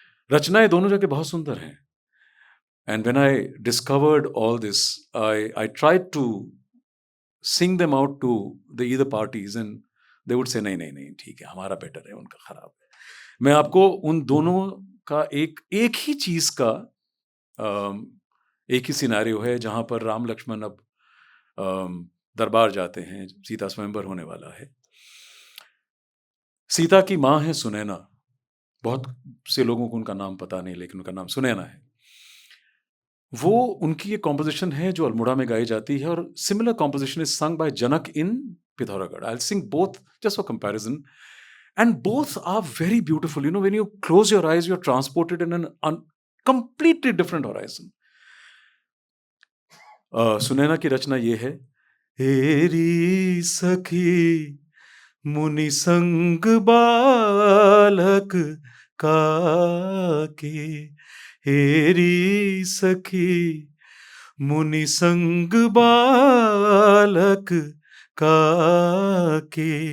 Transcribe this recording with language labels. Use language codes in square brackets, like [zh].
[hi] रचनाएं दोनों जगह बहुत सुंदर हैं। [en] and when I discovered all this, I tried to sing them out to the either parties and they would say [hi] नहीं नहीं नहीं ठीक है, हमारा बेटर है, उनका खराब है। मैं आपको उन दोनों का एक ही चीज का एक ही सिनारियो है जहां पर राम लक्ष्मण अब दरबार जाते हैं, सीता स्वयंवर होने वाला है। सीता की माँ है सुनैना, बहुत से लोगों को उनका नाम पता नहीं, लेकिन उनका नाम सुनैना है। वो उनकी ये कॉम्पोजिशन है जो अल्मोड़ा में गाई जाती है, और [en] Similar composition is sung by Janak in Pithoragarh. I'll sing both just for comparison, and both are very beautiful. You know, when you close your eyes, you're transported in an completely different horizon. [hi] Sunaina की रचना ये है। हेरी सखी मुनि संग बालक काके, हेरी सखी मुनि संग बालक काके।